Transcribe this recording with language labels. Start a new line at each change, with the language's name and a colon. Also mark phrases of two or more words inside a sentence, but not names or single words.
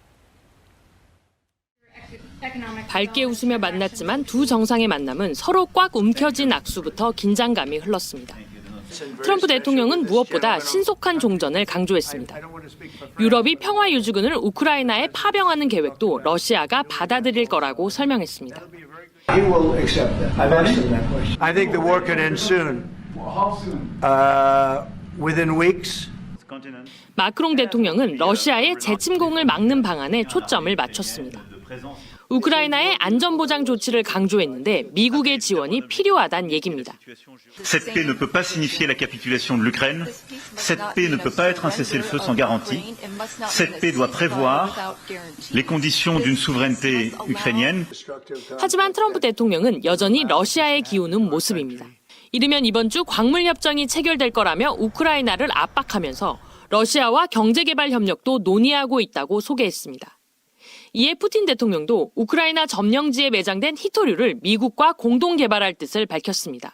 Korean: 밝게 웃으며 만났지만 두 정상의 만남은 서로 꽉 움켜쥔 악수부터 긴장감이 흘렀습니다. 트럼프 대통령은 무엇보다 신속한 종전을 강조했습니다. 유럽이 평화유지군을 우크라이나에 파병하는 계획도 러시아가 받아들일 거라고 설명했습니다.
English: He will accept that. I've asked him that question. I think the war could end soon. Within weeks.
Korean: 마크롱 대통령은 러시아의 재침공을 막는 방안에 초점을 맞췄습니다. 우크라이나의 안전보장 조치를 강조했는데 미국의 지원이 필요하다는 얘기입니다.
French: Cette paix ne peut pas signifier la capitulation de l'Ukraine. Cette paix ne peut pas être un cessez-le-feu sans garantie. Cette paix doit prévoir les conditions d'une souveraineté ukrainienne.
Korean: 하지만 트럼프 대통령은 여전히 러시아에 기우는 모습입니다. 이르면 이번 주 광물 협정이 체결될 거라며 우크라이나를 압박하면서 러시아와 경제개발 협력도 논의하고 있다고 소개했습니다. 이에 푸틴 대통령도 우크라이나 점령지에 매장된 히토류를 미국과 공동 개발할 뜻을 밝혔습니다.